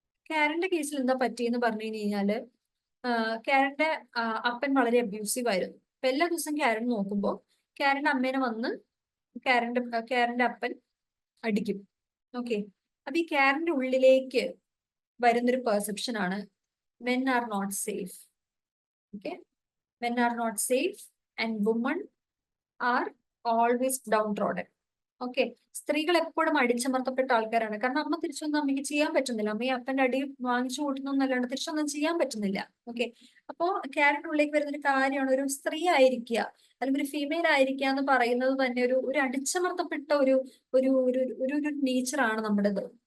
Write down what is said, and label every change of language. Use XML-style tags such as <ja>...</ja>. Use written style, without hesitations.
<ml>കാരന്റെ കേസിൽ എന്താ പറ്റിയെന്ന് പറഞ്ഞു കഴിഞ്ഞാല്, കാരന്റെ അപ്പൻ വളരെ അബ്യൂസീവ് ആയിരുന്നു. അപ്പൊ എല്ലാ ദിവസവും കാരൻ നോക്കുമ്പോൾ കാരന്റെ അമ്മേനെ വന്ന് കാരന്റെ അപ്പൻ അടിക്കും. ഓക്കെ. അപ്പൊ ഈ കെയറിന്റെ ഉള്ളിലേക്ക് വരുന്നൊരു പെർസെപ്ഷൻ ആണ്</ml> <en>men are not safe. Okay, men are not safe and women are always downtrodden.</en> <ml>Okay, സ്ത്രീകൾ എപ്പോഴും അടിച്ചമർത്തപ്പെട്ട ആൾക്കാരാണ്. കാരണം അമ്മ തിരിച്ചൊന്നും അമ്മയ്ക്ക് ചെയ്യാൻ പറ്റുന്നില്ല. അമ്മയെ അപ്പന്റെ അടി വാങ്ങിച്ചു കൂട്ടുന്നല്ലാണ്ട് തിരിച്ചൊന്നും ചെയ്യാൻ പറ്റുന്നില്ല. ഓക്കെ, അപ്പോ ക്യാരക്ടർ ഉള്ളിലേക്ക് വരുന്നൊരു കാര്യമാണ് ഒരു സ്ത്രീ ആയിരിക്കുക അല്ലെങ്കിൽ ഒരു ഫീമെയിൽ ആയിരിക്കുക എന്ന് പറയുന്നത് തന്നെ ഒരു അടിച്ചമർത്തപ്പെട്ട ഒരു ഒരു ഒരു നേച്ചറാണ് നമ്മുടേത്.</ml>